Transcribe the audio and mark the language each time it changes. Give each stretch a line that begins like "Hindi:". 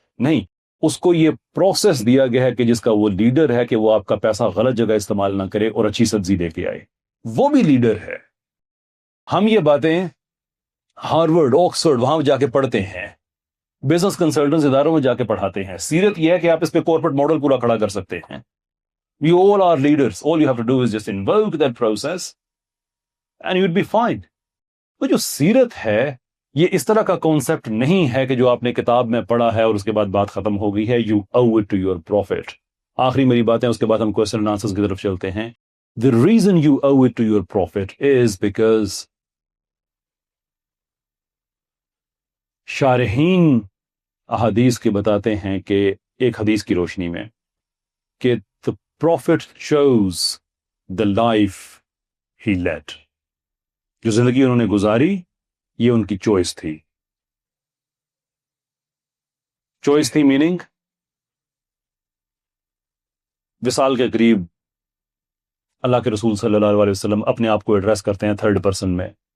Urdu: نہیں, اس کو یہ پروسیس دیا گیا ہے کہ جس کا وہ لیڈر ہے کہ وہ آپ کا پیسہ غلط جگہ استعمال نہ کرے اور اچھی سبزی لے کے آئے. وہ بھی لیڈر ہے. ہم یہ باتیں ہارورڈ, آکسفورڈ, وہاں جا کے پڑھتے ہیں, بزنس کنسلٹنٹس اداروں میں جا کے پڑھاتے ہیں. سیرت یہ ہے کہ آپ اس پہ کارپوریٹ ماڈل پورا کھڑا کر سکتے ہیں.
English: We all are leaders. All you have to do is just invoke that process and you'd be fine.
Urdu: تو جو سیرت ہے یہ اس طرح کا کانسیپٹ نہیں ہے کہ جو آپ نے کتاب میں پڑھا ہے اور اس کے بعد بات ختم ہو گئی ہے.
English: You owe it to your prophet.
Urdu: آخری میری باتیں, اس کے بعد ہم کوسچن اینڈ آنسرز کی طرف چلتے ہیں.
English: The reason you owe it to your prophet is because
Urdu: شارحین احادیث کے بتاتے ہیں کہ ایک حدیث کی روشنی میں کہ
English: the prophet chose the life he led.
Urdu: جو زندگی انہوں نے گزاری یہ ان کی چوائس تھی. چوائس تھی میننگ وصال کے قریب اللہ کے رسول صلی اللہ علیہ وسلم اپنے آپ کو ایڈریس کرتے ہیں تھرڈ پرسن میں.